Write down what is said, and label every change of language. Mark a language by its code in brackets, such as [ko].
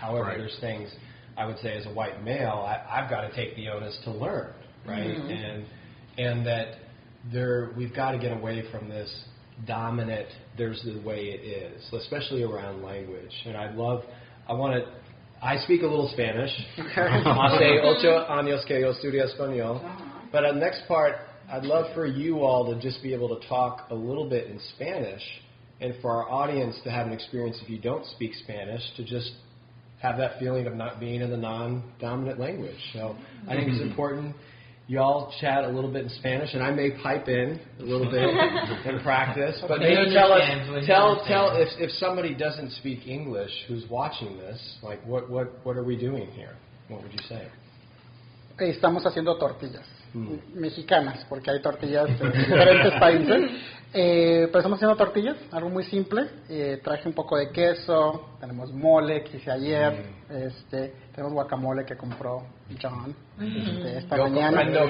[en] However, there's things I would say as a white male, I've got to take the onus to learn, right, and that we've got to get away from this dominant, there's the way it is, especially around language. And I speak a little Spanish. [es] Hace 8 años que yo estudio español. [en] But the next part, I'd love for you all to just be able to talk a little bit in Spanish, and for our audience to have an experience, if you don't speak Spanish, to just have that feeling of not being in the non-dominant language. So I think it's important y'all chat a little bit in Spanish, and I may pipe in a little bit and practice. But maybe tell if somebody doesn't speak English who's watching this, like what are we doing here? What would you say? [es] Estamos haciendo tortillas. mexicanas, porque hay tortillas de diferentes países. Pero estamos haciendo tortillas, algo muy simple. Traje un poco de queso, tenemos mole que hice ayer, tenemos guacamole que compró John esta mañana.